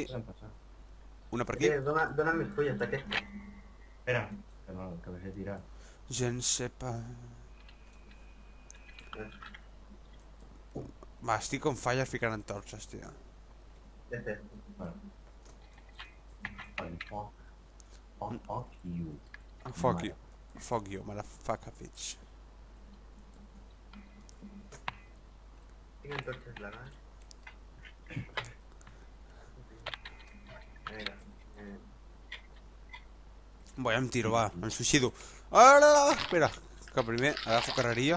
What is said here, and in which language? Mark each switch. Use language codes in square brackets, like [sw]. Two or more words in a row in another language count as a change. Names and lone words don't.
[ca] Podem passar. una per aquí. Dona'm més fulles d'aquestes. Espera, que no, que vaig a tirar. [fr] Je ne sais pas. [ca] Va, estic on falla ficant antorxes, tio. Ja sé. Bueno. [en] Fuck. Fuck you. Fuck you. Fuck you, motherfucker, bitch. [ca] Tinc antorxes legals. Mira. Bo, ja em tiro, va, em suïcido. Ara, espera, que primer agafo carreria.